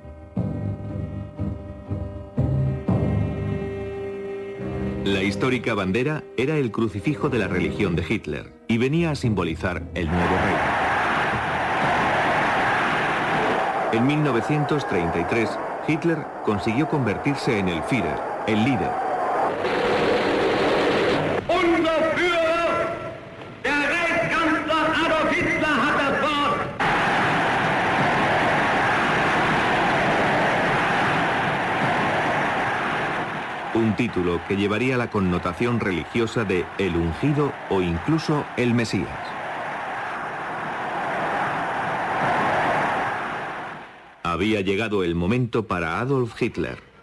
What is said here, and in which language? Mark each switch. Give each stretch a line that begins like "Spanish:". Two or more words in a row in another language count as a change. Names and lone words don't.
Spanish: La histórica bandera era el crucifijo de la religión de Hitler y venía a simbolizar el nuevo rey. En 1933, Hitler consiguió convertirse en el Führer, el líder.
German: Unser Führer, der Reichskanzler Adolf Hitler, hat das Wort.
Spanish: Un título que llevaría la connotación religiosa de el ungido o incluso el Mesías. Había llegado el momento para Adolf Hitler.